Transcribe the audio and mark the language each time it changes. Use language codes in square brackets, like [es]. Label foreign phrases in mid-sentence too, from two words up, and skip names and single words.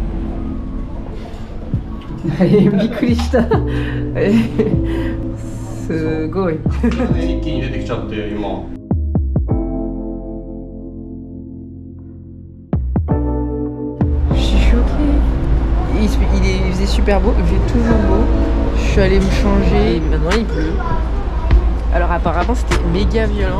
[fr] Allez, Bikulista. [ja] すごい。一気に出てきちゃって今。 [fr] Je suis choquée. Il faisait super beau, il fait toujours beau. Je suis allée me changer et maintenant il pleut. Alors apparemment c'était méga violent.